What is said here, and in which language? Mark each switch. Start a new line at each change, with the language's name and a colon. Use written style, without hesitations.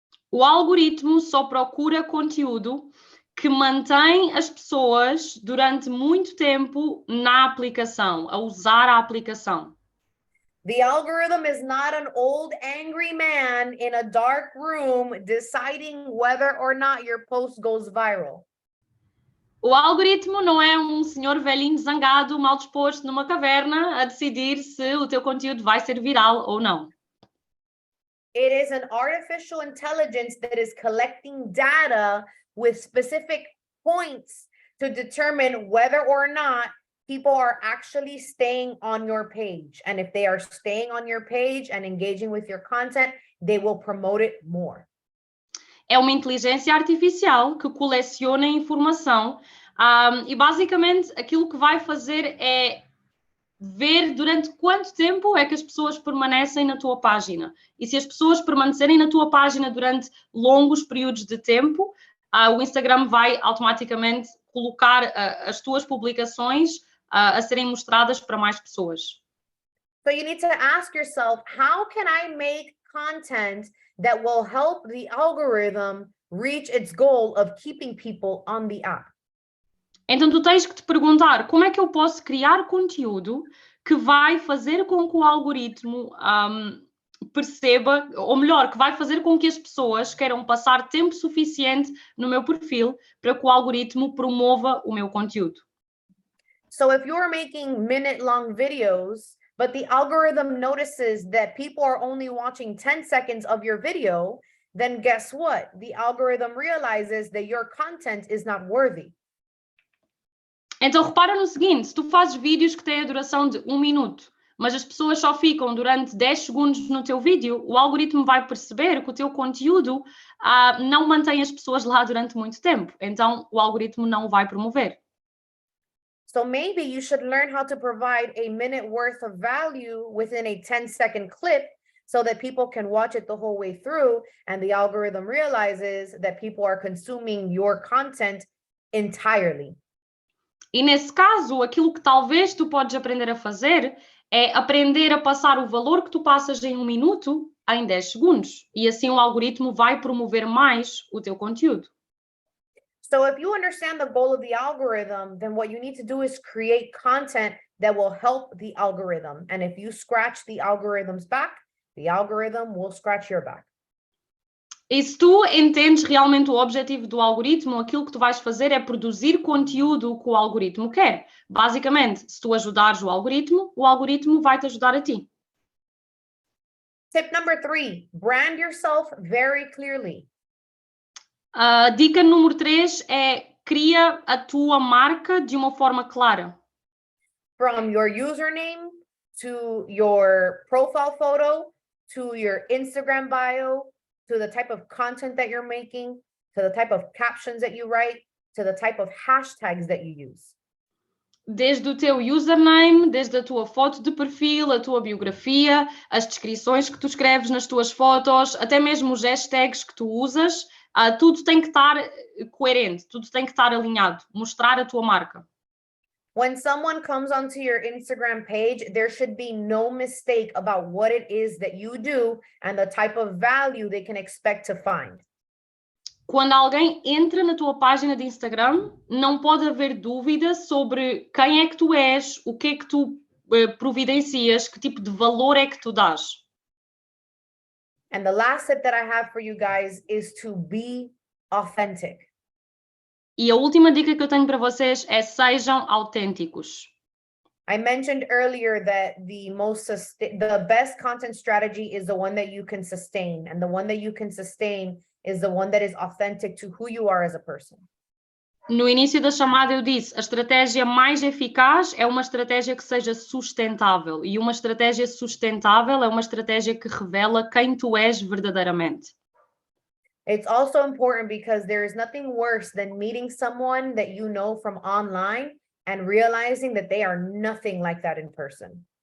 Portuguese: O algoritmo só procura conteúdo que mantém as pessoas durante muito tempo na aplicação, a usar a aplicação.
English: The algorithm is not an old angry man in a dark room deciding whether or not your post goes viral.
Portuguese: O algoritmo não é um senhor velhinho zangado, mal disposto numa caverna a decidir se o teu conteúdo vai ser viral ou não.
English: It is an artificial intelligence that is collecting data with specific points to determine whether or not people are actually staying on your page. And if they are staying on your page and engaging with your content, they will promote it more.
Portuguese: É uma inteligência artificial que coleciona informação e basicamente aquilo que vai fazer é ver durante quanto tempo é que as pessoas permanecem na tua página. E se as pessoas permanecerem na tua página durante longos períodos de tempo, o Instagram vai automaticamente colocar as tuas publicações a serem mostradas para mais pessoas.
English: So you need to ask yourself, how can I make content that will help the algorithm reach its goal of keeping people on the app?
Portuguese: Então tu tens que te perguntar como é que eu posso criar conteúdo que vai fazer com que o algoritmo perceba, ou melhor, que vai fazer com que as pessoas queiram passar tempo suficiente no meu perfil para que o algoritmo promova o meu conteúdo.
English: So if you're making minute-long videos, but the algorithm notices that people are only watching 10 seconds of your video, then guess what? The algorithm realizes that your content is not worthy.
Portuguese: Então repara no seguinte, se tu fazes vídeos que têm a duração de 1 minuto, mas as pessoas só ficam durante 10 segundos no teu vídeo, o algoritmo vai perceber que o teu conteúdo não mantém as pessoas lá durante muito tempo. Então o algoritmo não o vai promover.
English: So maybe you should learn how to provide a minute worth of value within a 10-second clip so that people can watch it the whole way through and the algorithm realizes that people are consuming your content entirely.
Portuguese: E nesse caso, aquilo que talvez tu podes aprender a fazer é aprender a passar o valor que tu passas em 1 minuto em 10 segundos. E assim o algoritmo vai promover mais o teu conteúdo.
English: So if you understand the goal of the algorithm, then what you need to do is create content that will help the algorithm. And if you scratch the algorithm's back, the algorithm will scratch your back.
Portuguese: E se tu entendes realmente o objetivo do algoritmo, aquilo que tu vais fazer é produzir conteúdo que o algoritmo quer. Basicamente, se tu ajudares o algoritmo vai te ajudar a ti.
English: Tip number 3, brand yourself very clearly.
Portuguese: Dica número 3 é cria a tua marca de uma forma clara.
English: From your username to your profile photo, to your Instagram bio, to the type of content that you're making, to the type of captions that you write, to the type of hashtags that you use.
Portuguese: Desde o teu username, desde a tua foto de perfil, a tua biografia, as descrições que tu escreves nas tuas fotos, até mesmo os hashtags que tu usas, tudo tem que estar coerente, tudo tem que estar alinhado, mostrar a tua marca.
English: When someone comes onto your Instagram page, there should be no mistake about what it is that you do and the type of value they can expect to find.
Portuguese: Quando alguém entra na tua página de Instagram, não pode haver dúvida sobre quem é que tu és, o que é que tu providencias, que tipo de valor é que tu dás.
English: And the last tip that I have for you guys is to be authentic.
Portuguese: E a última dica que eu tenho para vocês é sejam autênticos.
English: I mentioned earlier that the best content strategy is the one that you can sustain, and the one that you can sustain is the one that is authentic to who you are as a person.
Portuguese: No início da chamada eu disse, a estratégia mais eficaz é uma estratégia que seja sustentável, e uma estratégia sustentável é uma estratégia que revela quem tu és verdadeiramente.
English: It's also important because there is nothing worse than meeting someone that you know from online and realizing that they are nothing like that in person.